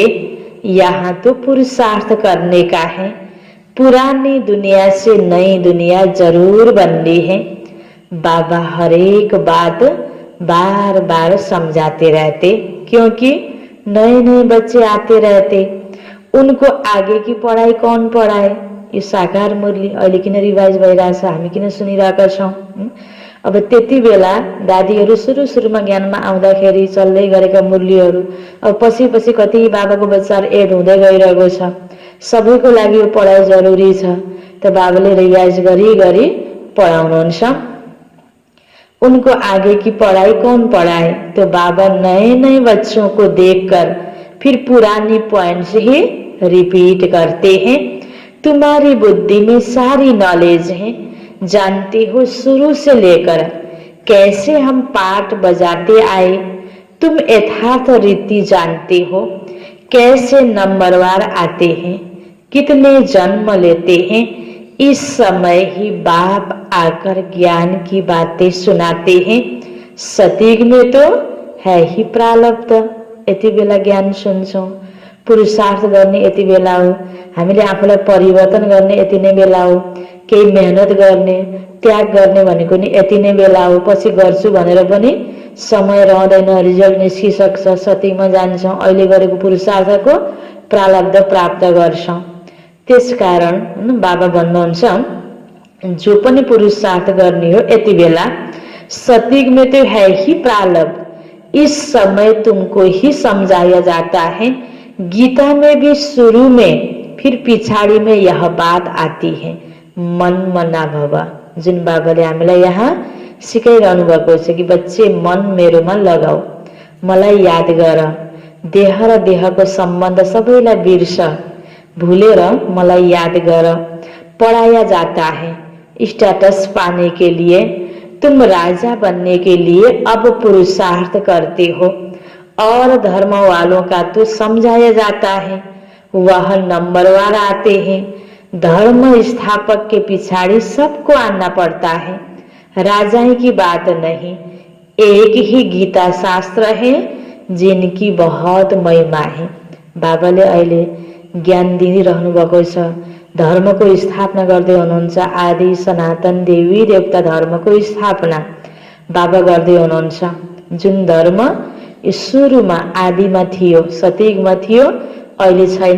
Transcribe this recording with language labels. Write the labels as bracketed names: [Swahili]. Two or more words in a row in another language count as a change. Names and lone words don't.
[Hindi] यहाँ तो पुरुषार्थ करने का है, पुरानी दुनिया से नई दुनिया जरूर बननी है। बाबा हर एक बात बार बार समझाते रहते, क्योंकि नए नए बच्चे आते रहते, उनको आगे की पढ़ाई कौन पढ़ाए, [Nepali] यो साकार मुरली अहिले किन रिभाइज भइरहेछ, हामी किन सुनिरहेका छौँ। अब त्यति बेला दादीहरू सुरुमा ज्ञानमा आउँदाखेरि चल्दै गरेका मुरलीहरू अब पछि कति बाबाको बच्चाहरू एड हुँदै गइरहेको छ। सबैको लागि यो पढाइ जरुरी छ। त बाबाले रिभाइज गरी पढ़ाउनुहुन्छ। [Hindi] उनको आगे की पढ़ाई कौन पढ़ाए? तो बाबा नए बच्चों को देखकर फिर पुरानी पॉइंट्स ही रिपीट करते हैं। तुम्हारी बुद्धि में सारी नॉलेज है, जानते हो शुरू से लेकर कैसे हम पाठ बजाते आए। तुम यथार्थ रीति जानते हो, कैसे नंबरवार आते हैं, कितने जन्म लेते हैं। इस समय ही बाप आकर ज्ञान की बातें सुनाते हैं। सतयुग में तो है ही प्रारब्ध, [Nepali] यति बेला ज्ञान सुन्छौं। पुरुषार्थ गर्ने यति बेला हो, हामीले आफूलाई परिवर्तन गर्ने यति नै बेला हो, केही मेहनत गर्ने त्याग गर्ने भनेको नि यति नै बेला हो। पछि गर्छु भनेर पनि समय रहँदैन, रिजल्ट निस्किसक्छ, सतयुगमा जान्छौं। अहिले गरेको पुरुषार्थको प्रारब्ध प्राप्त गर्छौं। त्यसकारण बाबा भन्नुहुन्छ जो पनि पुरुषार्थ गर्ने हो यति बेला [Hindi] सतयुग में तो है ही प्रारब्ध, इस समय तुमको ही समझाया जाता है। गीता में भी शुरू में फिर पिछाड़ी में यह बात आती है, मन मना भव। [Nepali] जुन बाबाले हामीलाई यहाँ सिकाइरहनु भएको छ कि बच्चे मन मेरोमा लगाऊ, मलाई याद गर, देह र देहको सम्बन्ध सबैलाई बिर्स, भूलेर मलाई याद गर। [Hindi] पढ़ाया जाता है स्टेटस पाने के लिए, तुम राजा बनने के लिए अब पुरुषार्थ करते हो। और धर्म वालों का तो समझाया जाता है, वह नंबरवार आते हैं। धर्म स्थापक के पिछाड़ी सबको आना पड़ता है, राजाई की बात नहीं। एक ही गीता शास्त्र है जिनकी बहुत महिमा है। [Nepali] बाबाले अहिले ज्ञान दिइरहनु भएको छ। धर्मको स्थापना गर्दै हुनुहुन्छ, आदि सनातन देवी देवता धर्मको स्थापना बाबा गर्दै हुनुहुन्छ। जुन धर्म सुरुमा आदिमा थियो, सतयुगमा थियो, अहिले छैन।